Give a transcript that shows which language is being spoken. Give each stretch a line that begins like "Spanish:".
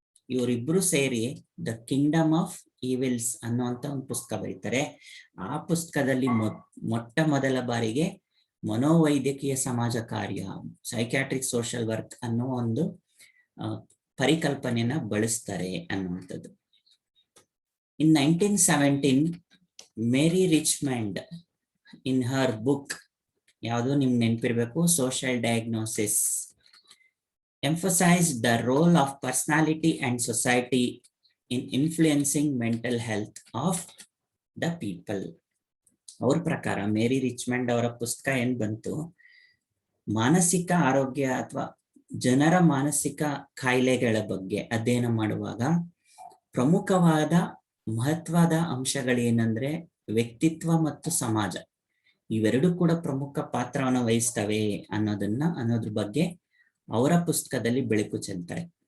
Kannada: ಇವರಿಬ್ರು ಸೇರಿ the Kingdom of evils ಅನ್ನುವಂತ ಒಂದು ಪುಸ್ತಕ ಬರೀತಾರೆ. ಆ ಪುಸ್ತಕದಲ್ಲಿ ಮೊಟ್ಟ ಮೊದಲ ಬಾರಿಗೆ ಮನೋವೈದ್ಯಕೀಯ ಸಮಾಜ ಕಾರ್ಯ, ಸೈಕ್ಯಾಟ್ರಿಕ್ ಸೋಷಿಯಲ್ ವರ್ಕ್ ಅನ್ನೋ ಒಂದು ಪರಿಕಲ್ಪನೆಯನ್ನ ಬಳಸ್ತಾರೆ ಅನ್ನುವಂಥದ್ದು.
English: In 1917, Mary Richmond in her book,
Kannada: ಯಾವುದು ನಿಮ್ಗೆ ನೆನಪಿರ್ಬೇಕು,
English: Social diagnosis, emphasized the role of personality and society in influencing mental health of the people.
Kannada: ಅವ್ರ ಪ್ರಕಾರ ಮೇರಿ ರಿಚ್ಮಂಡ್ ಅವರ ಪುಸ್ತಕ ಏನ್ ಬಂತು, ಮಾನಸಿಕ ಆರೋಗ್ಯ ಅಥವಾ ಜನರ ಮಾನಸಿಕ ಕಾಯಿಲೆಗಳ ಬಗ್ಗೆ ಅಧ್ಯಯನ ಮಾಡುವಾಗ ಪ್ರಮುಖವಾದ ಮಹತ್ವದ ಅಂಶಗಳೇನಂದ್ರೆ ವ್ಯಕ್ತಿತ್ವ ಮತ್ತು ಸಮಾಜ, ಇವೆರಡೂ ಕೂಡ ಪ್ರಮುಖ ಪಾತ್ರವನ್ನು ವಹಿಸ್ತವೆ ಅನ್ನೋದ್ರ ಬಗ್ಗೆ ಅವರ ಪುಸ್ತಕದಲ್ಲಿ ಬೆಳಕು ಚೆಲ್ತಾರೆ.